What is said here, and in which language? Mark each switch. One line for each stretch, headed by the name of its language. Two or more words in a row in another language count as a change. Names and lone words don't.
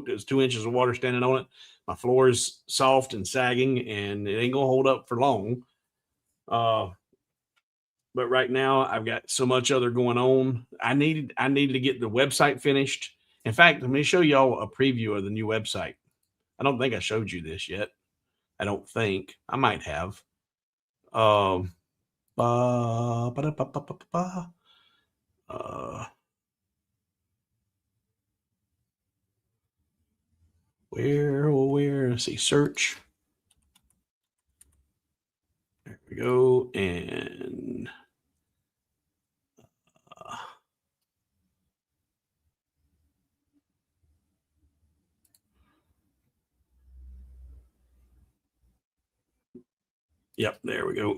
English: There's 2 inches of water standing on it. My floor is soft and sagging, and it ain't gonna hold up for long. But right now I've got so much other going on. I needed to get the website finished. In fact, let me show y'all a preview of the new website. I don't think I showed you this yet. I don't think. I might have. Um ba, ba, ba, ba, ba, ba. Where let's see, search. There we go. And yep, there we go.